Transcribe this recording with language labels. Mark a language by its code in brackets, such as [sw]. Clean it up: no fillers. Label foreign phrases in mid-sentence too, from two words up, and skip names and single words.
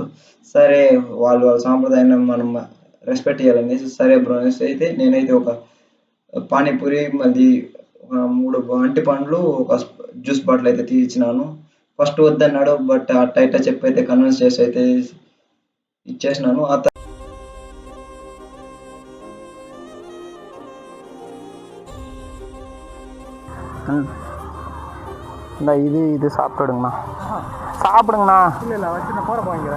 [te] సరే వాళ్ళ సాంప్రదాయాన్ని మనం రెస్పెక్ట్ చేయాలనేసి సరే బ్రో అనేసి అయితే నేనైతే ఒక పానీపూరి మళ్ళీ 3 అంటి పండ్లు ఒక జ్యూస్ బాటిల్ అయితే తీసినాను. ఫస్ట్ వద్దన్నాడు, బట్ అట్ట చెప్పి అయితే కన్విన్స్ చేసి అయితే ఇచ్చేసినాను. [ta] இது சாப்பிடுங்கண்ணா சாப்பிடுங்கண்ணா. இல்லை வச்சு நான் போகிற போங்கிறேன்.